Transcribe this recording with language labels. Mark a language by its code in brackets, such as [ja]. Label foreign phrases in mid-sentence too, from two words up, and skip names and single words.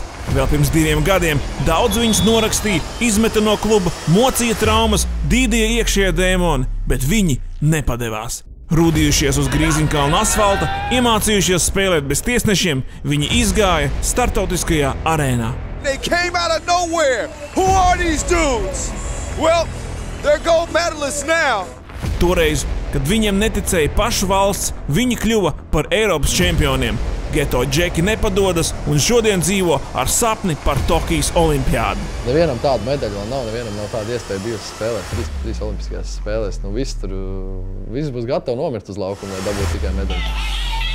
[lv] Vēl pirms 2 gadiem daudz viņus norakstīja, izmeta no kluba, mocīja traumas, dīdīja iekšējie dēmoni, bet viņi nepadevās. Rūdījušies uz Grīziņkalna asfalta, iemācījušies spēlēt bez tiesnešiem, viņi izgāja startautiskajā arēnā. [en] They came out of nowhere. Who are these dudes? Well, they're gold medalists now. [lv] Toreiz, kad viņiem neticēja pašu valsts, viņi kļuva par Eiropas čempioniem. Geto džeki nepadodas un šodien dzīvo ar sapni par Tokijas olimpiādu. Nevienam tādu medaļu vēl nav, nevienam nav tāda iespēja bijusi spēlēt 3 olimpiskajās spēlēs. Viss būs gatavi nomirt uz laukuma, lai dabūtu tikai medaļu.